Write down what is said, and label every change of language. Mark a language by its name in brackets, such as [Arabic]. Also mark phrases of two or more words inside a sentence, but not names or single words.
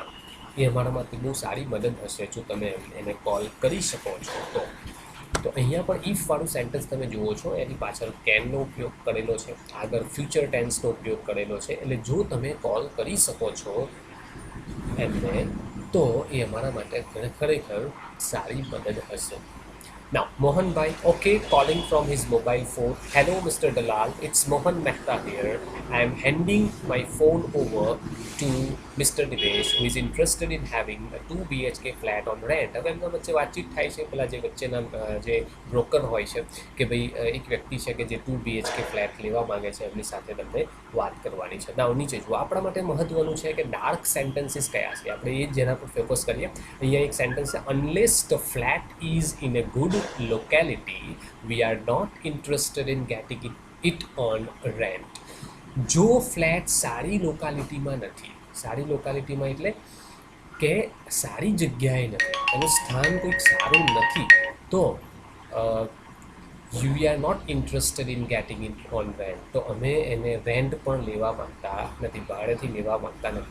[Gujarati] એ અમારા માટે બહુ સારી મદદ હશે જો તમે એને કોલ કરી શકો છો તો. તો અહીંયા પણ ઇફવાળું સેન્ટેન્સ તમે જુઓ છો, એની પાછળ કેનનો ઉપયોગ કરેલો છે, આગળ ફ્યુચર ટેન્સનો ઉપયોગ કરેલો છે. એટલે જો તમે કોલ કરી શકો છો એમને તો એ અમારા માટે ખરેખર સારી મદદ હશે. [English] Now, Mohan Bhai, okay, calling from his mobile phone. Hello, Mr. Dalal, it's Mohan Mehta here. I am handing my phone over to Mr. Divesh, who is interested in having a 2 BHK flat on rent. [Gujarati] હવે એમના વચ્ચે વાતચીત થાય છે, પેલા જે વચ્ચેના જે બ્રોકર હોય છે કે ભાઈ એક વ્યક્તિ છે કે જે 2 BHK ફ્લેટ લેવા માંગે છે, એમની સાથે તમને વાત કરવાની છે. ના, નીચે જુઓ, આપણા માટે મહત્વનું છે કે [English] dark sentences [Gujarati] કયા છે, આપણે એ જેના પર ફોકસ કરીએ. અહીંયા એક સેન્ટેન્સ છે, [English] unless the flat is in a good locality we are not interested in getting it on rent. [Gujarati] જો ફ્લેટ સારી લોકાલિટીમાં નથી, સારી લોકાલિટીમાં એટલે કે સારી જગ્યાએ નથી, એનું સ્થાન કોઈક સારું નથી, તો [English] you are not interested in getting it on rent. [Gujarati] તો અમે એને રેન્ટ પણ લેવા માંગતા નથી, ભાડેથી લેવા માંગતા નથી.